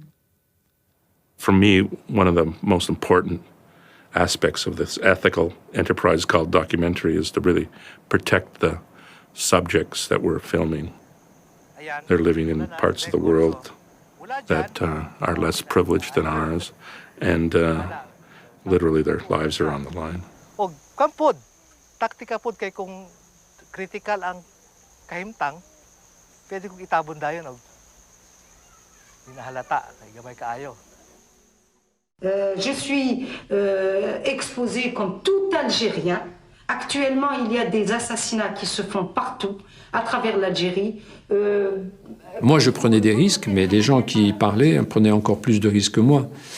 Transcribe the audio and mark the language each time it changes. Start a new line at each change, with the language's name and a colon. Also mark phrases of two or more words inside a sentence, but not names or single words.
English: For me, one of the most important aspects of this ethical enterprise called documentary is to really protect the subjects that we're filming. They're living in parts of the world that are less privileged than ours, and literally their lives are on the line.
Cebuano: Og kampod, taktika pod kay kung critical ang kahimtang, pwede kong itabon dayon og hinahalata kay gamay kaayo.
French: Je suis exposé comme tout Algérien. Actuellement, il y a des assassinats qui se font partout, à travers l'Algérie. Moi, je prenais des risques, mais les gens qui parlaient prenaient encore plus de risques que moi.